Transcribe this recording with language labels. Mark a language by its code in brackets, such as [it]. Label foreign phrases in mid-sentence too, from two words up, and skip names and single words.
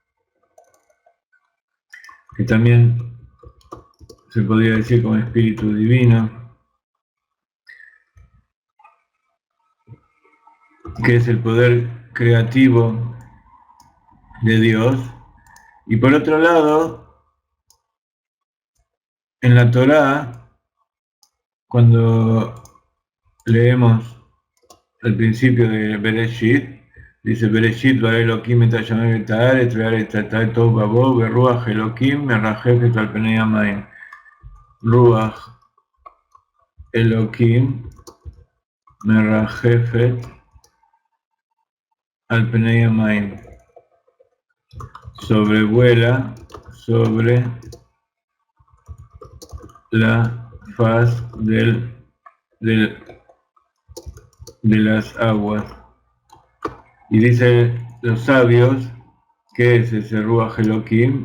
[es] que también se podría decir como espíritu divino, que es el poder creativo de Dios. Y por otro lado, en la Torá, cuando leemos el principio de Bereshit, dice [he] בראשית ברא אלהים את השמים ואת הארץ והארץ היתה תהו ובהו ורוח אלהים מרחפת על פני המים. רוח אלהים מרחפת על פני המים. [es] Sobrevuela sobre la faz de las aguas. Y dice los sabios, ¿qué es ese [he] רוח אלהים?